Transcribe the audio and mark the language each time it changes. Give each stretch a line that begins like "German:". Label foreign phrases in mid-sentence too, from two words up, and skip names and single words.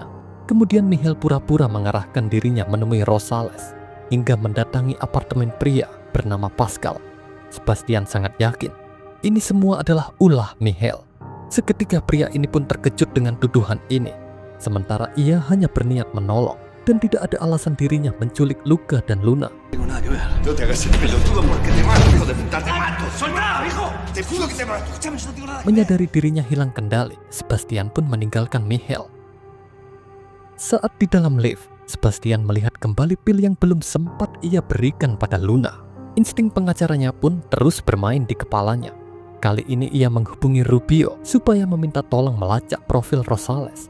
Indonesian: Kemudian Michel pura-pura mengarahkan dirinya menemui Rosales hingga mendatangi apartemen pria bernama Pascal. Sebastian sangat yakin ini semua adalah ulah Michel. Seketika pria ini pun terkejut dengan tuduhan ini, sementara ia hanya berniat menolong dan tidak ada alasan dirinya menculik Luca dan Luna.
Spanish: No tengo nada que ver. No te hagas el pelotudo porque te mato, hijo de puta, te mato. ¡Soltá, hijo! Te juro que te mato. Escúchame, yo no tengo nada.
Indonesian: Menyadari dirinya hilang kendali, Sebastian pun meninggalkan Michel. Saat di dalam lift, Sebastian melihat kembali pil yang belum sempat ia berikan pada Luna. Insting pengacaranya pun terus bermain di kepalanya. Kali ini ia menghubungi Rubio supaya meminta tolong melacak profil Rosales.